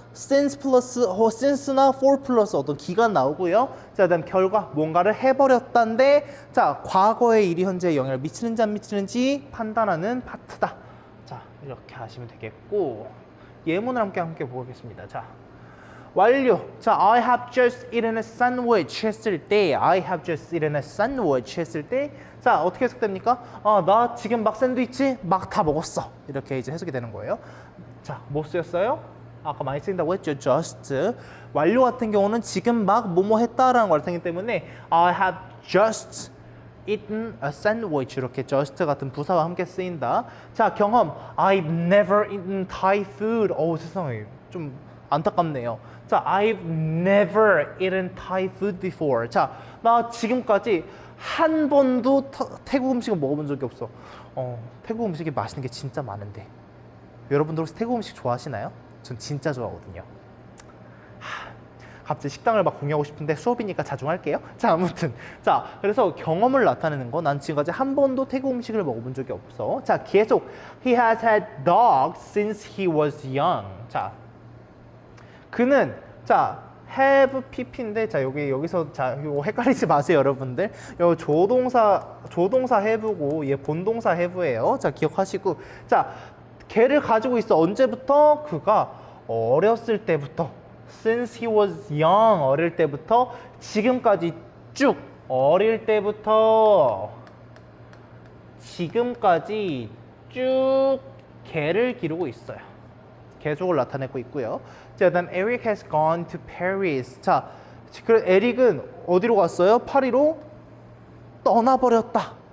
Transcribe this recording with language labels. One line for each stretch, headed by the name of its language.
Korean: since 플러스, since나 for 플러스 어떤 기간 나오고요. 자, 그다음 결과, 뭔가를 해버렸다인데 자, 과거의 일이 현재에 영향을 미치는지 안 미치는지 판단하는 파트다. 자, 이렇게 하시면 되겠고 예문을 함께 보겠습니다. 자, 완료.
English: 자, I have just eaten a sandwich
Korean: 했을 때
English: I have just eaten a sandwich
Korean: 했을 때 자, 어떻게 해석됩니까? 나 지금 막 샌드위치 막 다 먹었어. 이렇게 이제 해석이 되는 거예요. 자, 뭐 쓰였어요? 아까 많이 쓰인다고 했죠.
English: just.
Korean: 완료 같은 경우는 지금 막 뭐뭐 했다라는 걸 나타내기 때문에
English: I have just eaten a sandwich
Korean: 이렇게 just 같은 부사와 함께 쓰인다. 자, 경험.
English: I've never eaten Thai food.
Korean: 세상에 좀 안타깝네요.
English: 자, I've never eaten Thai food before.
Korean: 자, 나 지금까지 한 번도 태국 음식을 먹어본 적이 없어. 태국 음식이 맛있는 게 진짜 많은데 여러분들 혹시 태국 음식 좋아하시나요? 전 진짜 좋아하거든요. 갑자기 식당을 막 공유하고 싶은데 수업이니까 자중할게요. 자, 아무튼 자, 그래서 경험을 나타내는 거 난 지금까지 한 번도 태국 음식을 먹어본 적이 없어. 자, 계속
English: He has had dogs since he was young.
Korean: 자, 그는 자 have pp인데 자 여기서 자 이거 헷갈리지 마세요, 여러분들. 요 조동사 have고 얘 본동사 have예요. 자, 기억하시고 자, 걔를 가지고 있어. 언제부터? 그가 어렸을 때부터.
English: Since he was young,
Korean: 어릴 때부터 지금까지 쭉 어릴 때부터 지금까지 쭉 걔를 기르고 있어요. 계속을 나타내고 있고요. 자, 그다음
English: Eric has gone to Paris.
Korean: 자, 그 에릭은 어디로 갔어요? 파리로 떠나버렸다.